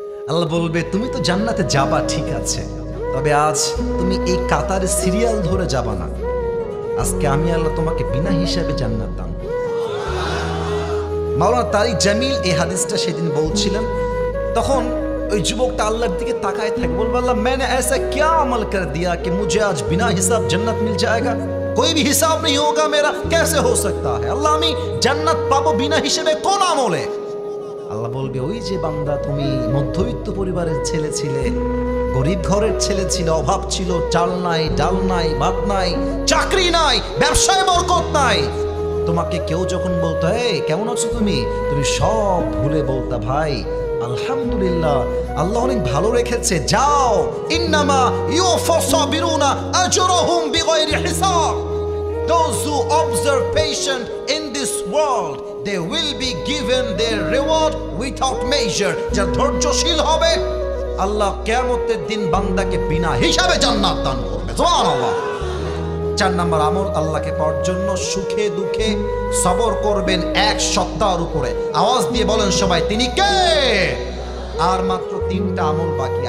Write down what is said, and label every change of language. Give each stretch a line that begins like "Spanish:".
Bangla: আল্লাহ বলবে, তুমি তো জান্নাতে যাবা ঠিক আছে, তবে আজ তুমি এই কাতারে সিরিয়াল ধরে যাবা না। আজকে আমি আল্লাহ তোমাকে বিনা হিসাবে জান্নাত দান করব। মাওলানা তারিক জামিল এই হাদিসটা সেদিন বলছিলেন। তখন ওই যুবকটা আল্লাহর দিকে তাকায় থাকে, বলবে, আল্লাহ
Hindi: मैंने ऐसा क्या अमल कर दिया कि मुझे आज बिना हिसाब जन्नत मिल जाएगा? कोई भी हिसाब नहीं होगा मेरा, कैसे हो सकता है?
Bangla: আল্লাহ আমি জান্নাত পাবো বিনা হিসেবে কোন আমলে? আল্লাহ বলবে, ওই যে বান্দা তুমি মধ্যবিত্ত পরিবারের ছেলে ছিলে, গরিব ঘরের ছেলে ছিল, অভাব ছিল, চাল নাই, ডাল নাই, ভাত নাই, চাকরি নাই, ব্যবসায় বরকত নাই। তোমাকে কেউ যখন বলতো, এই কেমন আছো তুমি, তুমি সব ভুলে বলতা, ভাই আলহামদুলিল্লাহ, আল্লাহ অনেক ভালো রেখেছে, যাও।
Arabic: ইন্নামা ইউওয়াফাস সাবিরুনা আজরুহুম বিগাইরি হিসাব।
English: Those who observe patient in this world, they will be given their reward without measure.
Bangla: যারা ধৈর্যশীল হবে, আল্লাহ কিয়ামতের দিন বান্দাকে বিনা হিসাবে জান্নাত দান করবে। সুবহানাল্লাহ। 4 নম্বর আমল, আল্লাহকে পাওয়ার জন্য সুখে দুঃখে সবর করবেন 1 সপ্তাহের উপরে। আওয়াজ দিয়ে বলেন সবাই, তিনি কে? আর মাত্র 3টা আমল বাকি।